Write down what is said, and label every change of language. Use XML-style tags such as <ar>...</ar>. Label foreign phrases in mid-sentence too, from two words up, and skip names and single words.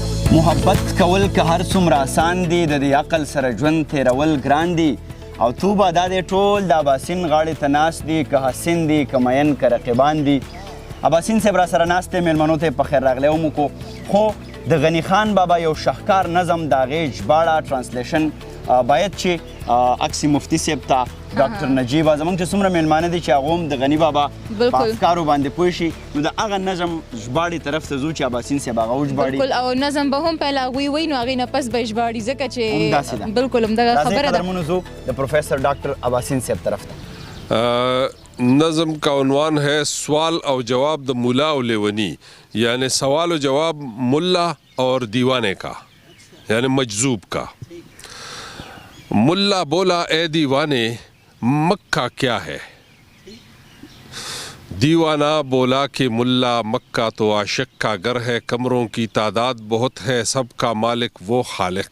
<ps>محبت کول که هر څومره آسان دي د دې عقل سره ژوند تیرول ګران دي او توبه دا دی ټول د اباسین غاړې ته ناست دي که حسین دي که مین که رقیبان دي اباسین صاحب را سره ناست دی میلمنو ته په خیر راغلی هم وکړو خو د غني خان بابا یو شاهکار نظم د هغې ژباړه ټرانسلیشن باید چې اکسي مفتي صاحب ته ډاکټر نجیب زموږ چې څومره میلمانه دي چې هغه هم د غني بابا په افکارو باندې پوه شي نو د هغه نظم ژباړې طرف ته ځو چې اباسین صاحب هغه وژباړي بالکل او نظم به هم پهله هغوی وایي نو هغې نه پس به ژباړي ځکه چې بالکل همدغه خبره ده قدرمنو ځو د پروفیسر ډاکټر اباسین صاحب طرف ته</ps> <ur>نظم کا عنوان ہے سوال اور جواب</ur> <ps>د ملا و لیونی</ps> <ur>یعنی سوال و جواب ملا اور دیوانے کا یعنی مجذوب کا ملا بولا اے دیوانے مکہ کیا ہے دیوانہ بولا کہ ملا مکہ تو عاشق کا گھر ہے کمروں کی تعداد بہت ہے سب کا مالک وہ خالق</ur>